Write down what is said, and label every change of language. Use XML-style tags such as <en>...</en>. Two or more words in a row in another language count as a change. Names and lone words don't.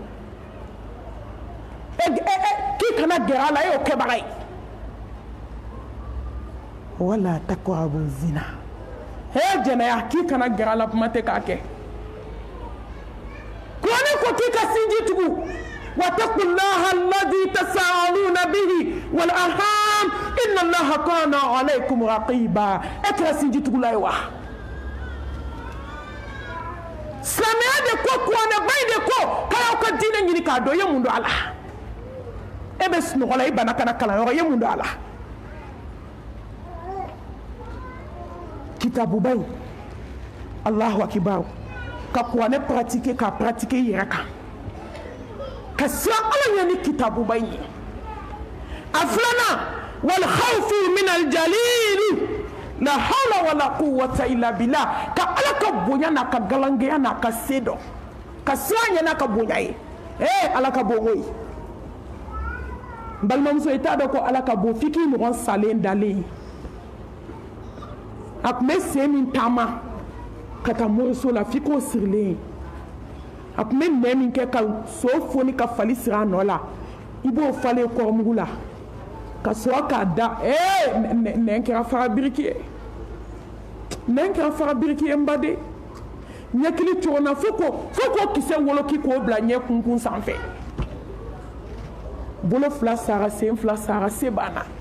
<bm>k'i kana gɛrɛ a la e y'o kɛbaga ye</bm> <ar>ولا تقربوا الزنا</ar> <bm>jɛnɛya k'i kana gɛrɛ a la kuma tɛ k'a kɛ kuranɛ ko k'i ka sinji tugu</bm> <ar>واتقوا الله الذي تساءلون به والأرحام إن الله كان عليكم رقيبا</ar> <bm>e kɛra sinji tugula ye wa silamɛya de ko kuranɛ ba in de ko k'a y'aw ka diinɛ ɲini k'a dɔn i ye mun dɔn a la e bɛ sunɔgɔ la i bana kana kalanyɔrɔ i ye mun dɔn a la kitabuba in</bm> <ar>الله أكبر</ar> <bm>ka kuranɛ pratiquer k'a pratiquer i yɛrɛ kan ka siran ala ɲɛ ni kitabuba in ye a filanan</bm> <ar>والخوف من الجليل لا حول ولا قوة إلا بالله</ar> <bm>ka ala ka bonya n'a ka galangɛya n'a ka se dɔn ka siran ɲɛ n'a ka bonya ye ala ka bon o ye n balimamuso i t'a dɔn ko ala ka bon f'i k'i ɲɔgɔn salen dalen ye a tun bɛ sen min taama ka taa moriso la f'i k'o sirilen a tun bɛ nɛn min kɛ ka so foni ka fali siri a nɔ la i b'o falen kɔrɔmugu la ka sɔrɔ k'a da nɛn kɛra fara biriki ye nɛn kɛra fara biriki ye n baden ɲɛkili cogo na fo k'o kisɛ woloki k'o bila ɲɛ kunkun sanfɛ bolo fila sara sen fila sara se banna</bm>